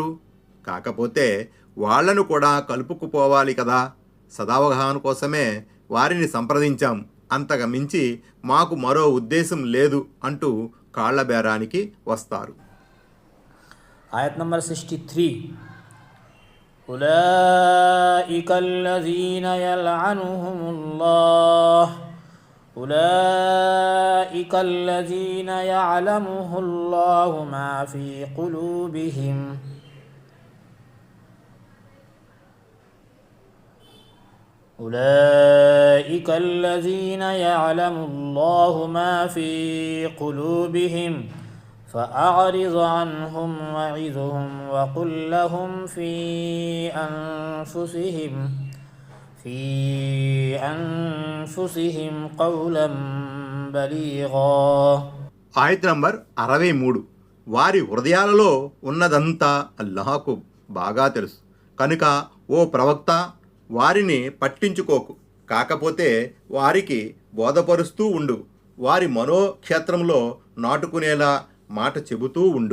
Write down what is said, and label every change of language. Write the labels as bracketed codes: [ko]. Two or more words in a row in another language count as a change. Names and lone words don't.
[te] కాకపోతే వాళ్లను కూడా కలుపుకుపోవాలి కదా. సదావగాహన కోసమే వారిని సంప్రదించాం, అంతగా మించి మాకు మరో ఉద్దేశం లేదు అంటూ కాళ్ల బేరానికి వస్తారు. ఆయత్ నంబర్ 63. [ar] أولئك الذين يعلمه الله ما في قلوبهم أولئك الذين يعلم الله ما في قلوبهم فأعرض عنهم وعظهم وقل لهم في أنفسهم قولا بليغا. [te] ఆయత్ నంబర్ 63. వారి హృదయాలలో ఉన్నదంతా అల్లాహకు బాగా తెలుసు కనుక ఓ ప్రవక్త వారిని పట్టించుకోకు, కాకపోతే వారికి బోధపరుస్తూ ఉండు, వారి మనోక్షేత్రంలో నాటుకునేలా మాట చెబుతూ ఉండు.